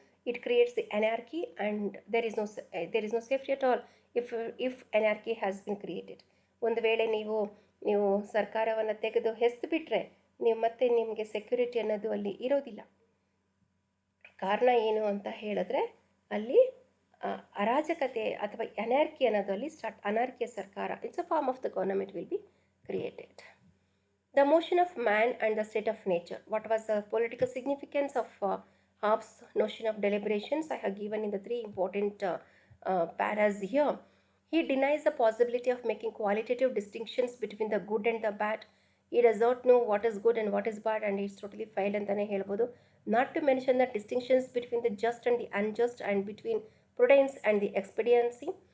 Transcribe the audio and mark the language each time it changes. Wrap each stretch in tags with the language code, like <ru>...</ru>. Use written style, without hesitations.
<en>It creates the anarchy and there is no safety at all if anarchy has been created.</en> <kn>ಒಂದು ವೇಳೆ ನೀವು ಸರ್ಕಾರವನ್ನು ತೆಗೆದು ಹೆಸ್ದು ಬಿಟ್ಟರೆ ನೀವು ಮತ್ತೆ ನಿಮಗೆ ಸೆಕ್ಯೂರಿಟಿ ಅನ್ನೋದು ಅಲ್ಲಿ ಇರೋದಿಲ್ಲ. ಕಾರಣ ಏನು ಅಂತ ಹೇಳಿದ್ರೆ, ಅಲ್ಲಿ ಅರಾಜಕತೆ ಅಥವಾ ಅನಾರ್ಕಿ ಅನ್ನೋದು ಅಲ್ಲಿ ಸ್ಟಾರ್ಟ್. ಅನಾರ್ಕಿಯ ಸರ್ಕಾರ,</kn> <en>It's a form of the government will be created. The motion of man and the state of nature. What was the political significance of Hobbes' notion of deliberations? I have given in the three important paras here. He denies the possibility of making qualitative distinctions between the good and the bad. He does not know what is good and what is bad, and it's totally failed</en> <kn>ಅಂತಾನೆ ಹೇಳ್ಬೋದು.</kn> <en>Not to mention the distinctions between the just and the unjust, and between prudence and the expediency.</en>